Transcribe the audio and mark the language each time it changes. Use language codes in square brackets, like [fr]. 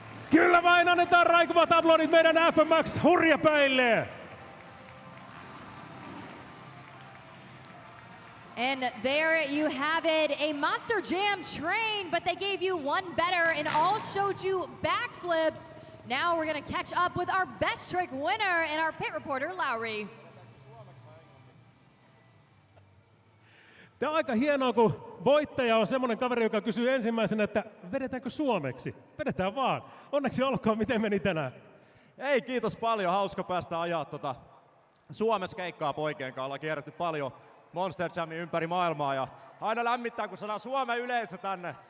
[fi] Kyllä vain, annetaan raikuvat aplodit meidän FMX hurjapäille. [en] And there you have it, a Monster Jam train, but they gave you one better and all showed you backflips. Now we're gonna catch up with our best trick winner and our pit reporter, Lowry. [fi] Tämä on aika hienoa, kun voittaja on semmoinen kaveri, joka kysyy ensimmäisenä, että vedetäänkö suomeksi? Vedetään vaan. Onneksi olkoon, miten meni tänään? Ei, kiitos paljon. Hauska päästä ajaa Suomessa keikkaa poikien kanssa. Ollaan kierretty paljon Monster Jamin ympäri maailmaa ja aina lämmittää, kun saadaan Suomen yleisö tänne.